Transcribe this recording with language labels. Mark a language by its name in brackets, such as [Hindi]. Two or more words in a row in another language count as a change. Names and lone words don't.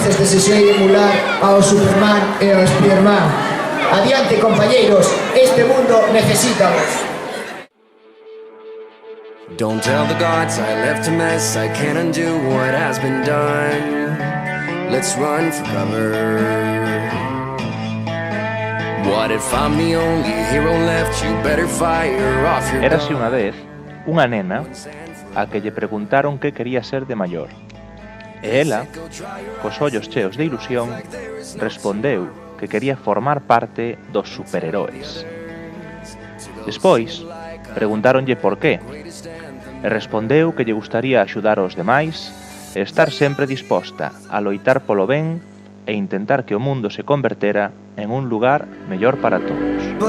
[Galician] desexei emular ao Superman e ao Spiderman. Adiante, compañeiros, este mundo necesítamos. [English] Don't tell the gods I left a mess, I can't undo what has been done. Let's run for cover. What if I'm the only hero left? You better fire off your gun. [Galician] Érase unha vez unha nena a que lle preguntaron que quería ser de maior. E ela, cos ollos cheos de ilusión, respondeu que quería formar parte dos superheróes. Despois, preguntáronlle por qué, e respondeu que lle gustaría axudar aos demais e estar sempre disposta a loitar polo ben e intentar que o mundo se convertera en un lugar mellor para todos.